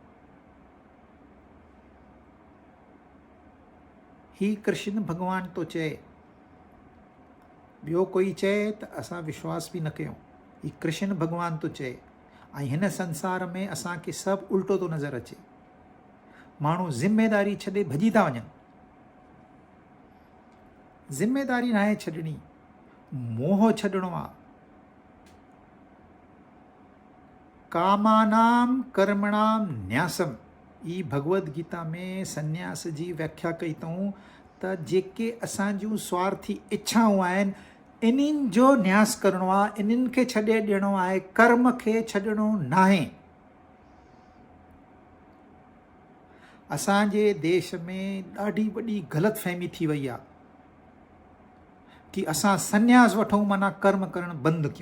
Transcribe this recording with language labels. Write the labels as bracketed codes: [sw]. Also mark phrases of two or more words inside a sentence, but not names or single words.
[sd] ही कृष्ण भॻवान थो चए, ॿियो कोई चए त असां विश्वास बि न कयूं। ही कृष्ण भॻवान थो चए। ऐं हिन संसार में असांखे सभु उल्टो थो नज़र अचे। माण्हू ज़िमेदारी छॾे भॼी था वञनि। ज़िमेदारी न आहे छॾणी, मोह छॾिणो आहे। [sa] कामानाम कर्मणाम न्यासम, [sd] ई भगवद गीता में संन्यास जी व्याख्या कई अथऊं त जेके असांजूं स्वार्थी इच्छाऊं आहिनि, इन्हनि जो न्यास करिणो आहे, इन्हनि खे छॾे ॾियणो आहे, कर्म खे छॾिणो न आहे। असांजे देश में ॾाढी वॾी ग़लतफ़हमी थी वई आहे कि असां संन्यास वठूं माना कर्म करणु बंदि कयूं।